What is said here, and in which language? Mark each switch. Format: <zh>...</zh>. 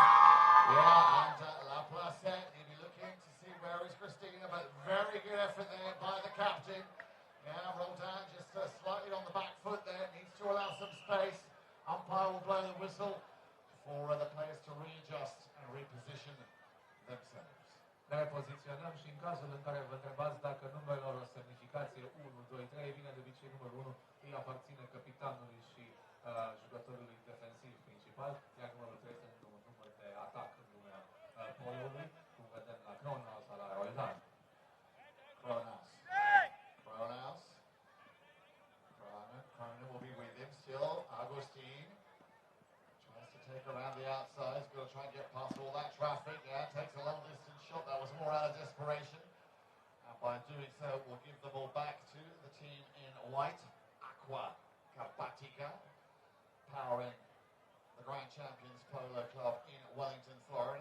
<en>Yeah, and Laplace, he'll be looking to see where is Christina, but very good effort there by the captain. Yeah, rolled down just slightly on the back foot there. Needs to allow some space. Umpire will blow the whistle for the players to readjust and reposition themselves.</en> <ro>Ne repoziționăm și în cazul în care vă întrebați dacă numerelor o semnificație 1, 2, 3, bine, de obicei numărul 1 îi aparține capitanului și jucătorului defensiv principal, iar numărul 3 este un număr de atac în lumea poloului, cum vedem la Kronos sau la Roldan.</ro> <en>Kronos. Cronin will be with him still. Agustin tries to take around the outside. He's got to try and get past all that traffic. Yeah, takes a long distance shot. That was more out of desperation. And by doing so, we'll give the ball back to the team in white, Aqua Carpatica, powering the Grand Champions Polo Club in Wellington, Florida.</en>